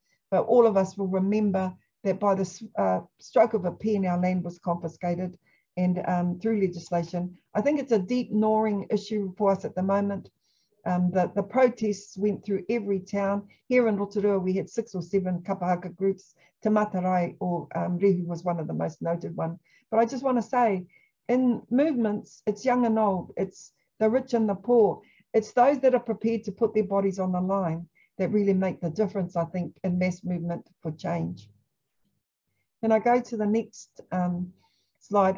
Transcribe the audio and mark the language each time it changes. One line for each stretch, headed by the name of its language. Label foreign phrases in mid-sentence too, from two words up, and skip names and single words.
English: But all of us will remember that by the stroke of a pen, our land was confiscated, and through legislation. I think it's a deep gnawing issue for us at the moment. The protests went through every town. Here in Rotorua, we had 6 or 7 kapahaka groups. Te Matarai or Rehu was one of the most noted one. But I just want to say, in movements, it's young and old, it's the rich and the poor. It's those that are prepared to put their bodies on the line that really make the difference, I think, in mass movement for change. Can I go to the next slide?